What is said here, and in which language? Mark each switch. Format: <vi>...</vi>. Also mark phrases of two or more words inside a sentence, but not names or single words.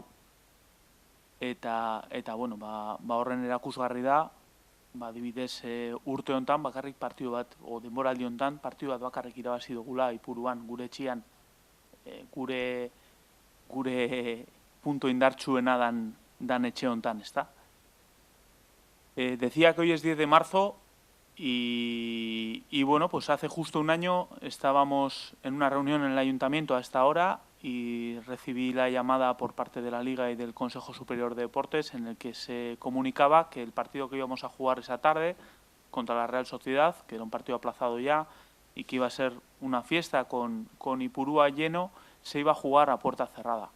<eu>Eta horren erakusgarri da, adibidez urte hontan bakarrik partidu bat, o denboraldi hontan partidu bat bakarrik irabazi dugula Ipuruan, gure etxian, gure punto indartsuena dan etxe hontan, ezta?</eu> <es>Decía que hoy es 10 de marzo y hace justo un año estábamos en una reunión en el ayuntamiento a esta hora y recibí la llamada por parte de la Liga y del Consejo Superior de Deportes en el que se comunicaba que el partido que íbamos a jugar esa tarde contra la Real Sociedad, que era un partido aplazado ya y que iba a ser una fiesta con Ipurúa lleno, se iba a jugar a puerta cerrada.</es>